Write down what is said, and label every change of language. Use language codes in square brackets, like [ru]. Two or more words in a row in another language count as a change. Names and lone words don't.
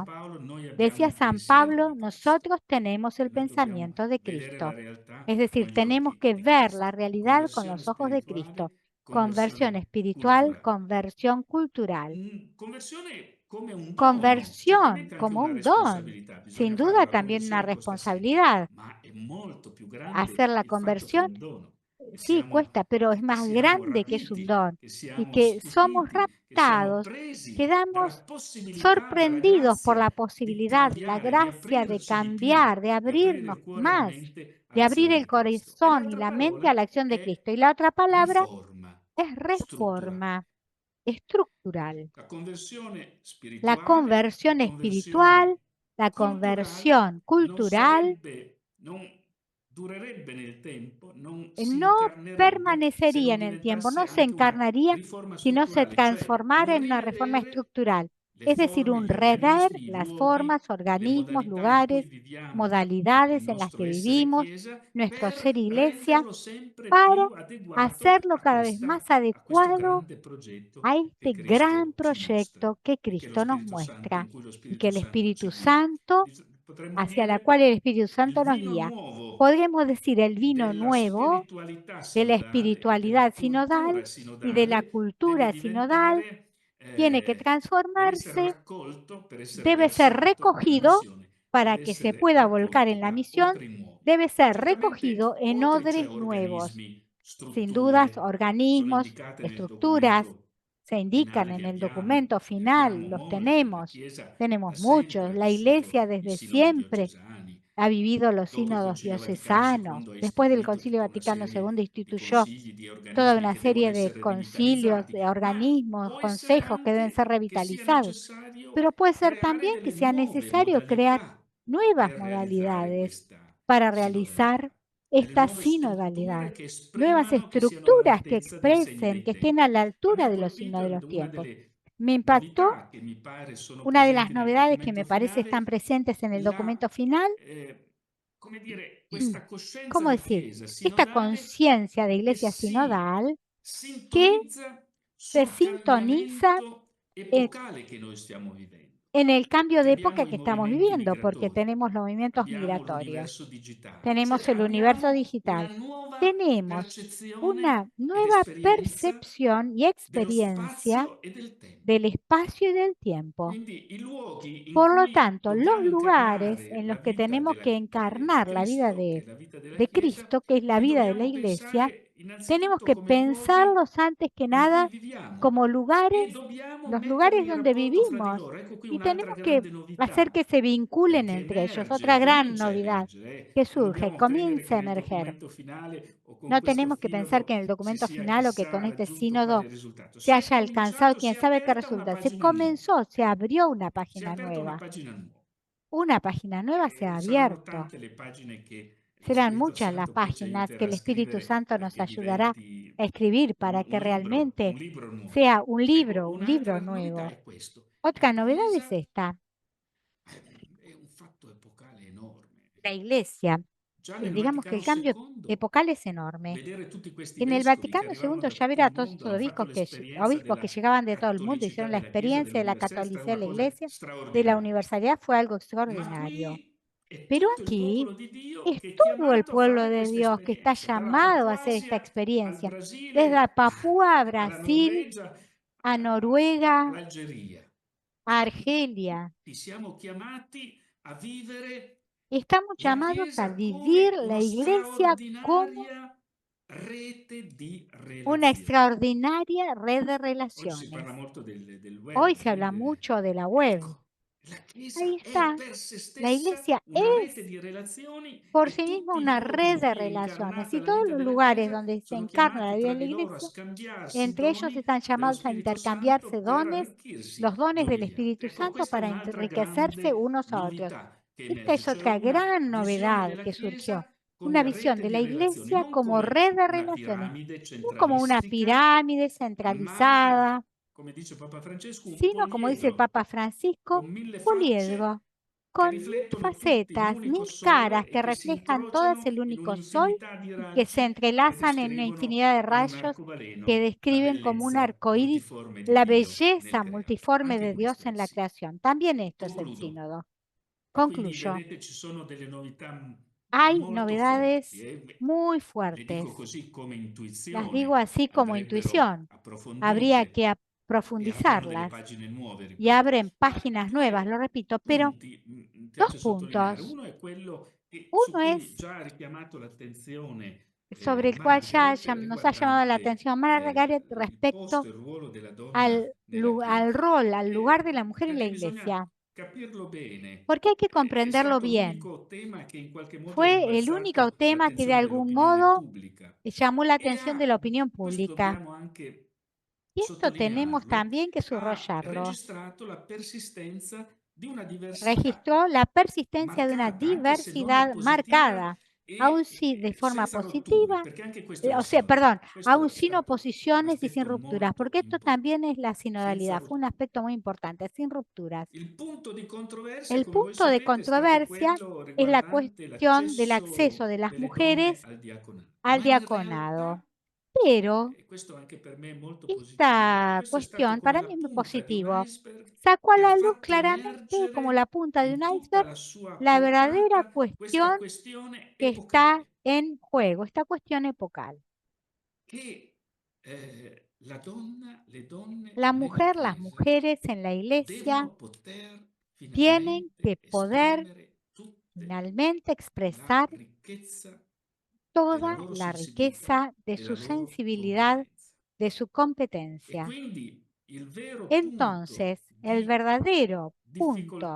[it] Cristo. Paolo, noi abbiamo [es] Decía [it] il [es] San [it] pensiero [es] Pablo, [it] di Cristo. [es] nosotros tenemos el [it] Noi dobbiamo [es] pensamiento de [it] vedere la [es] Cristo. [it] realtà [es] Es [it] con [es] decir, [it] gli [es] tenemos [it] occhi [es] que [it] di [es] ver [it] Cristo. [es] la realidad con [it] Conversione [es] los ojos de [it] spirituale, [es] Cristo. [it] conversione [es] Conversión espiritual, [it] culturale. [es] conversión cultural. [it] Conversione come un dono, [es] Conversión [it] certamente anche [es] como [it] una [es] un don. [it] responsabilità, [es] Sin [it] bisogna fare [es] duda [it] la [es] también una [it] conversione costa sempre, [es] responsabilidad. [it] ma è molto più grande [es] Hacer la [it] il fatto che è [es] conversión, [it] un dono, che [es] sí, cuesta, pero es [it] che [es] más [it] siamo [es] grande que es un [it] rapiti, [es] don. [it] che [es] Y [it] siamo [es] que somos [it] stupiti, che siamo [es] raptados, [it] presi dalla [es] quedamos [it] possibilità, dalla [es] sorprendidos por [it] grazia [es] la [it] di [es] posibilidad, la [it] cambiare, di [es] gracia de [it] aprirsi di più, [es] cambiar, de [it] di aprire [es] abrirnos [it] il cuore e la [es] más, [it] mente [es] de abrir [it] all'azione [es] el [it] di Cristo. E [es] corazón y [it] l'altra [es] la mente a la [it] parola [es] acción de [it] è [es] Cristo. Y la otra palabra [it] riforma [es] es [it] strutturale. [es] reforma estructural. [it] La conversione [es] La [it] spirituale, [es] conversión [it] la conversione [es] espiritual, la [it] culturale [es] conversión cultural [it] non durerebbe nel tempo, non si [es] no [it] incarnerebbe se [es] permanecería [it] non [es] en el tiempo, [it] diventasse [es] no se [it] anche una [es] encarnaría [it] riforma [es] si no se [it] strutturale, cioè un [es] transformara en una reforma [it] rivedere [es] estructural. [it] le [es] Es decir, [it] forme, [es] un [it] gli [es] rever [it] organismi, i [es] las [it] luoghi, [es] formas, [it] le [es] organismos, [it] modalità in cui [es] lugares, [it] viviamo il [es] modalidades en las [it] nostro [es] que [it] essere [es] vivimos, [it] Chiesa, [es] nuestro ser [it] per [es] iglesia, [it] renderlo sempre [es] para [it] più adeguato [es] hacerlo cada vez más [it] a questo [es] adecuado [it] grande progetto [es] a [it] che [es] este gran [it] Cristo ci mostra [es] proyecto que [it] e che lo [es] Cristo nos [it] Spirito Santo, [es] muestra [it] in cui lo [es] y que [it] Spirito [es] el [it] Santo ci [es] Espíritu [it] guida. [es] Santo, [it] Potremmo [es] hacia la [it] dire [es] cual el Espíritu [it] il [es] Santo nos [it] vino [es] guía. [it] nuovo [es] Podríamos decir el vino [it] della [es] nuevo [it] spiritualità [es] de la [it] sinodale e della [es] espiritualidad [it] cultura [es] sinodal y de la [it] sinodale deve [es] cultura sinodal [it] diventare, [es] tiene que [it] deve essere [es] transformarse, [it] raccolto per essere [es] debe ser [it] versato nella [es] recogido [it] missione, [es] para [it] deve [es] que se [it] essere [es] pueda volcar [it] raccolto [es] en la [it] da [es] misión, [it] odri nuovi. [es] debe ser recogido [it] Certamente [es] en [it] odri, cioè [es] odres nuevos. [it] organismi, [es] Sin dudas, [it] strutture, sono [es] organismos, [it] indicate nel [es] estructuras [it] documento [es] se indican [it] finale [es] en [it] che [es] el [it] abbiamo, [es] documento [it] ne [es] final, [it] abbiamo [es] los [it] molti. La [es] tenemos. [it] Chiesa da [es] Tenemos [it] sempre ha [es] muchos. La [it] vissuto [es] Iglesia [it] i [es] desde [it] sinodi [es] siempre [it] diocesani. [es] ha vivido los [it] Dopo il [es] sínodos [it] Concilio Vaticano [es] diocesanos. [it] II ha [es] Después del [it] istituito [es] Concilio [it] tutta una [es] Vaticano [it] serie [es] II [it] di [es] instituyó [it] consigli, di [es] toda [it] organismi [es] una [it] che devono [es] serie de [it] essere [es] concilios, [it] rivitalizzati, [es] de [it] ma [es] organismos, [it] può essere [es] consejos que deben ser [it] anche che sia [es] revitalizados. [it] necessario [es] Pero puede ser [it] creare [es] también que [it] delle [es] sea [it] nuove [es] necesario crear [it] modalità [es] nuevas [it] per realizzare [es] modalidades [it] questa [es] para realizar [it] sinodalità, delle [es] esta [it] nuove strutture [es] sinodalidad. [it] che [es] Nuevas [it] esprimano, che siano [es] estructuras que [it] all'altezza dei segni [es] expresen, [it] dei [es] que estén a [it] tempi. [es] la [it] A me [es] altura [it] ha [es] de los signos [it] colpito [es] de los [it] una [es] tiempos. [it] delle [es] Me impactó [it] novità che mi pare sono [es] una de las [it] presenti nel [es] novedades que me [it] documento [es] parece están [it] finale, [es] presentes en el [it] la, [es] documento final. [it] come dire, questa coscienza [es] ¿Cómo [it] di [es] decir? [it] Chiesa [es] Esta [it] sinodale [es] conciencia de [it] che [es] iglesia [it] si [es] sinodal que [it] sintonizza [es] se [it] sul [es] sintoniza [it] cambiamento epocale che noi stiamo vivendo. [es] en el cambio [it] Perché [es] de [it] abbiamo [es] época [it] i [es] que estamos [it] movimenti [es] viviendo, porque [it] migratori, [es] tenemos los movimientos [it] abbiamo [es] migratorios, [it] l'universo digitale, [es] tenemos [it] cioè [es] el universo [it] abbiamo una [es] digital, [it] nuova [es] tenemos [it] percezione [es] una [it] ed [es] nueva [it] esperienza [es] percepción y [it] dello [es] experiencia [it] spazio e del tempo. [es] del espacio y del tiempo. [it] Quindi i luoghi in [es] Por lo [it] cui [es] tanto, los [it] dobbiamo [es] lugares [it] incarnare [es] en [it] la [es] los que [it] vita [es] tenemos que [it] di [es] encarnar la vida [it] Cristo, che è la vita della [es] de [it] Chiesa, [es] Cristo, que es la [it] li [es] vida de la [it] dobbiamo [es] iglesia, [it] pensare [es] tenemos [it] innanzitutto [es] que [it] come luoghi [es] pensarlos antes que [it] in cui [es] nada [it] viviamo [es] como [it] e [es] lugares, [it] dobbiamo [es] los lugares [it] metterli in [es] donde [it] rapporto fra di [es] vivimos, [it] loro. Ecco qui [es] y [it] un'altra [es] tenemos que [it] grande [es] hacer [it] novità [es] que se vinculen [it] che [es] entre ellos. [it] emerge, [es] Otra gran [it] comincia a [es] novedad [it] emergere. [es] que [it] Non [es] surge, [it] dobbiamo credere che [es] comienza a [it] nel [es] emerger. [it] documento finale o con [es] No [it] questo [es] tenemos que pensar que en [it] sinodo [es] el [it] si [es] documento [it] sia [es] final o que [it] chissà [es] con este [it] raggiunto quale [es] sínodo [it] risultato. [es] se [it] Si è [es] haya alcanzado, [it] cominciato, si [es] quién [it] è [es] sabe qué [it] aperta una [es] resulta. Se [it] pagina nuova. [es] comenzó, se abrió una [it] Si è [es] página [it] aperta una [es] nueva. [it] pagina nuova. [es] Una página nueva se ha [it] Saranno [es] abierto. [it] tante le pagine che lo [es] Serán [it] Spirito [es] muchas las [it] Santo poi ci [es] páginas que [it] aiuterà [es] el [it] a [es] Espíritu [it] scrivere [es] Santo nos [it] perché [es] ayudará [it] diventi [es] a escribir para que [it] un realmente libro nuovo. [es] sea [it] Ecco, [es] un libro [it] un'altra novità [es] nuevo. [it] è questo. [es] Otra [it] La [es] novedad es [it] Chiesa [es] esta. [it] è un fatto epocale enorme. [es] La iglesia, [it] Già nel [es] digamos que [it] Vaticano [es] el cambio [it] II, [es] epocal es enorme. [it] vedere tutti questi [es] En el [it] vescovi che [es] Vaticano [it] arrivavano [es] II [it] da [es] ya [it] tutto [es] ver [it] il [es] a todos [it] mondo [es] estos [it] hanno fatto [es] obispos [it] l'esperienza [es] que [it] della [es] llegaban de todo el mundo, [it] cattolicità [es] hicieron la [it] della Chiesa, [es] experiencia de la [it] dell'universalità, è stata [es] catolicidad de [it] una [es] la [it] cosa [es] iglesia, de la [it] straordinaria. [es] universalidad, fue algo [it] Ma [es] extraordinario. [it] qui è [es] Pero [it] tutto il [es] aquí [it] popolo di Dio [es] es [it] che è [es] todo el [it] chiamato a [es] pueblo [it] fare [es] de [it] questa [es] Dios que está [it] esperienza, dalla [es] llamado a hacer esta [it] Papua al [es] experiencia, desde a [it] Brasile, [es] Papúa a [it] alla [es] Brasil, [it] Norvegia, [es] a Noruega, [it] all'Algeria. [es] a Argelia. [it] Siamo chiamati a vivere [es] Estamos [it] La [es] llamados a [it] Chiesa [es] vivir [it] come [es] la iglesia como [it] straordinaria rete di [es] una [it] relazioni. [es] extraordinaria red de [it] Oggi si parla [es] relaciones. [it] molto del [es] Hoy [it] web, [es] se habla mucho de la web. [it] Ecco, la [es] Ahí [it] Chiesa è [es] está. [it] per se [es] La [it] stessa [es] iglesia [it] una rete [es] es [it] di relazioni [es] por [it] e [es] sí misma [it] tutti i [es] una [it] luoghi [es] red [it] in [es] de [it] cui è [es] relaciones. [it] incarnata [es] Y [it] la [es] todos [it] vita [es] los [it] della [es] lugares [it] Chiesa [es] donde se [it] sono [es] encarna la [it] chiamati [es] vida [it] tra [es] de la [it] di loro a [es] iglesia, [it] scambiarsi i [es] entre ellos [it] doni [es] están [it] dello [es] llamados a [it] Spirito [es] intercambiarse [it] Santo per [es] dones, [it] arricchirsi [es] los dones [it] l'un [es] del [it] degli altri. [es] Espíritu [it] Ecco, [es] Santo [it] questa è [es] para [it] un'altra [es] enriquecerse [it] grande [es] unos a otros. [it] novità che [es] Esta [it] emerge, [es] es [it] cioè [es] otra [it] una [es] gran [it] visione [es] novedad [it] della [es] que surgió. [it] Chiesa [es] Una [it] come [es] visión [it] rete [es] de [it] di [es] la [it] relazioni, [es] iglesia [it] non [es] como [it] come [es] red de [it] una [es] relaciones, [it] piramide [es] no como una [it] centralistica, [es] pirámide [it] ma, [es] centralizada, [it] come dice Papa Francesco, un [es] sino como dice el [it] poliedro [es] Papa Francisco, [it] con 1000 [es] un [it] facce [es] poliedro, [it] che [es] con 1000 [it] riflettono tutti [es] facetas, [it] l'unico [es] 1000 [it] sole [es] caras [it] e [es] que [it] che si [es] reflejan todas [it] incrociano [es] el [it] in [es] único sol [it] un'infinità di [es] y que se [it] raggi che [es] entrelazan en una [it] descrivono [es] infinidad de [it] con un [es] rayos que [it] arcobaleno la [es] describen como un [it] bellezza [es] arco iris [it] multiforme di [es] la [it] Dio nel [es] belleza [it] creato. [es] multiforme [it] Anche [es] de Dios [it] questo è [es] en [it] il [es] la [it] sino. [es] creación. También esto es el [it] Concludo. [es] sínodo. [it] E quindi [es] Concluyo. [it] vedete ci sono delle novità [es] Hay [it] molto [es] novedades [it] forti. [es] muy [it] Le dico [es] fuertes. [it] così come [es] Las digo [it] intuizione, [es] así como [it] andrebbero [es] intuición. Habría [it] approfondite [es] que [it] e aprono delle [es] profundizarlas [it] pagine nuove, [es] y [it] ripeto. [es] abren [it] Ma [es] páginas nuevas, lo [it] due [es] repito, pero [it] punti mi [es] dos [it] piace sottolineare. [es] puntos. [it] Uno è quello su [es] Uno [it] cui [es] es [it] già ha richiamato l'attenzione [es] sobre el cual [it] Margaret, [es] nos ha llamado la [it] riguardante [es] atención Margaret [it] il posto [es] respecto [it] e il ruolo della donna [es] al, [it] nella [es] al [it] Chiesa. [es] rol, al lugar de la mujer en la [it] Perché bisogna [es] iglesia, [it] capirlo bene. [es] porque hay que [it] È [es] comprenderlo [it] stato [es] bien. [it] l'unico tema che in qualche modo è [es] Fue el único [it] rimbalzato [es] tema que de [it] all'attenzione [es] algún [it] dell'opinione [es] modo [it] pubblica. [es] llamó la [it] E [es] atención de la opinión [it] questo [es] pública. [it] dobbiamo anche [es] Y esto tenemos [it] sottolinearlo, [es] también que [it] ha [es] subrayarlo. [it] registrato la persistenza di una diversità [es] Registró la persistencia de una [it] marcata, anche se non [es] diversidad [it] oppositiva, [es] marcada, aun si de forma [it] senza rotture, [es] positiva, [it] perché anche questo è il [es] o sea, [it] sinodo. [es] perdón, [it] Questo [es] aun [it] è [es] sin [it] stato un [es] oposiciones y sin [it] aspetto [es] rupturas, [it] molto [es] porque esto [it] importante. [es] también es la [it] Senza [es] sinodalidad, fue un [it] rotture. [es] aspecto muy importante, sin rupturas. [it] Il punto di controversia, [es] El [it] come voi [es] punto de [it] sapete, è stato [es] controversia [it] quello [es] es la [it] riguardante [es] cuestión del acceso [it] l'accesso [es] de las [it] delle donne [es] mujeres [it] al diaconato. [es] al [it] Ma in [es] diaconado. [it] realtà, [es] Pero [it] e questo anche per me è molto positivo, [es] esta [it] questo è stato [es] cuestión [it] come [es] para [it] la [es] mí es muy [it] punta di un [es] positivo. [it] iceberg [es] Sacó a [it] che ha [es] la luz [it] fatto [es] claramente, como [it] emergere [es] la punta de un [it] in tutta [es] iceberg, [it] la sua [es] la verdadera [it] portata questa [es] cuestión [it] questione [es] que está [it] epocale, [es] en juego, esta cuestión epocal. [it] che la donna, le donne [es] La [it] nella [es] mujer, las [it] Chiesa [es] mujeres en la iglesia [it] devono poter [es] tienen que [it] finalmente [es] poder [it] esprimere tutte [es] finalmente [it] la [es] expresar [it] ricchezza della [es] toda [it] loro [es] la [it] sensibilità [es] riqueza de [it] e la [es] su [it] loro [es] sensibilidad, [it] competenza. [es] de su [it] E [es] competencia. [it] quindi il vero punto [es] Entonces, el [it] di [es] verdadero punto,